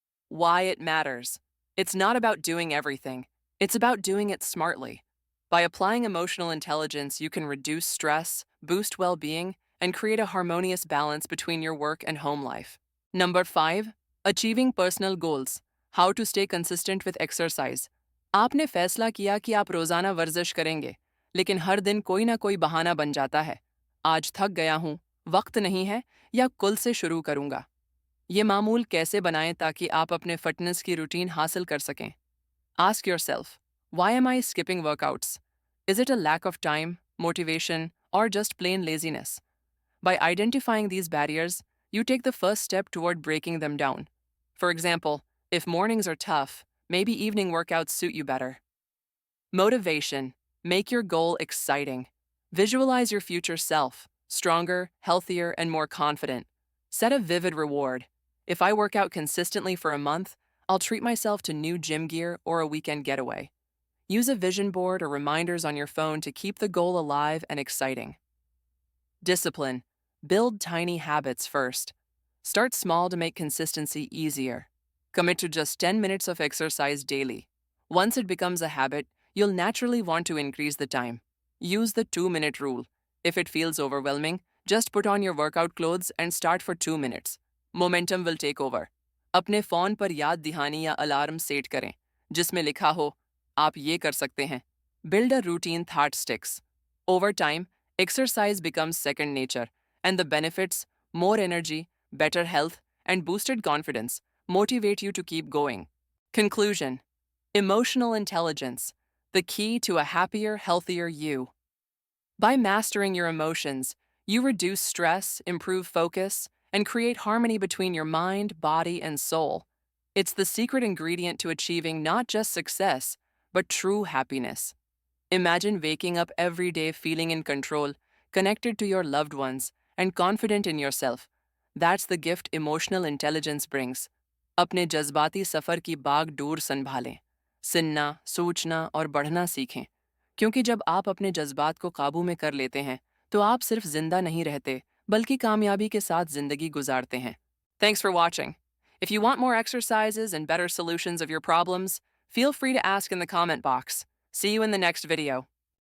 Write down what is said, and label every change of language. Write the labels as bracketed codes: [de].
[en] Why it matters. It's not about doing everything. It's about doing it smartly. By applying emotional intelligence, you can reduce stress, boost well-being, and create a harmonious balance between your work and home life. Number 5. Achieving personal goals. How to stay consistent with exercise. [hi] आपने फैसला किया कि आप रोज़ाना वर्जिश करेंगे, लेकिन हर दिन कोई ना कोई बहाना बन जाता है। आज थक गया हूँ, वक्त नहीं है, या कल से शुरू करूँगा। ये मामूल कैसे बनाएं ताकि आप अपने फिटनेस की रूटीन हासिल कर सकें? [en] Ask yourself, why am I skipping workouts? Is it a lack of time, motivation, or just plain laziness? By identifying these barriers, you take the first step toward breaking them down. For example, if mornings are tough, maybe evening workouts suit you better. Motivation. Make your goal exciting. Visualize your future self, stronger, healthier, and more confident. Set a vivid reward. If I work out consistently for a month, I'll treat myself to new gym gear or a weekend getaway. Use a vision board or reminders on your phone to keep the goal alive and exciting. Discipline. Build tiny habits first. Start small to make consistency easier. Commit to just 10 minutes of exercise daily. Once it becomes a habit, you'll naturally want to increase the time. Use the 2-minute rule. If it feels overwhelming, just put on your workout clothes and start for 2 minutes. Momentum will take over. [hi] अपने phone पर याद दहानी या alarm set करें, जिसमें लिखा हो, आप ये कर सकते हैं. [en] Build a routine that sticks. Over time, exercise becomes second nature, and the benefits, more energy, better health, and boosted confidence, motivate you to keep going. Conclusion. Emotional intelligence, the key to a happier, healthier you. By mastering your emotions, you reduce stress, improve focus, and create harmony between your mind, body, and soul. It's the secret ingredient to achieving not just success, but true happiness. Imagine waking up every day feeling in control, connected to your loved ones, and confident in yourself. That's the gift emotional intelligence brings. [hi] अपने जज्बाती सफ़र की बागडोर संभालें, सुनना, सोचना और बढ़ना सीखें, क्योंकि जब आप अपने जज्बात को काबू में कर लेते हैं, तो आप सिर्फ जिंदा नहीं रहते, बल्कि कामयाबी के साथ जिंदगी गुजारते हैं. [en] Thanks for watching. If you want more exercises and better solutions of your problems, feel free to ask in the comment box. See you in the next video.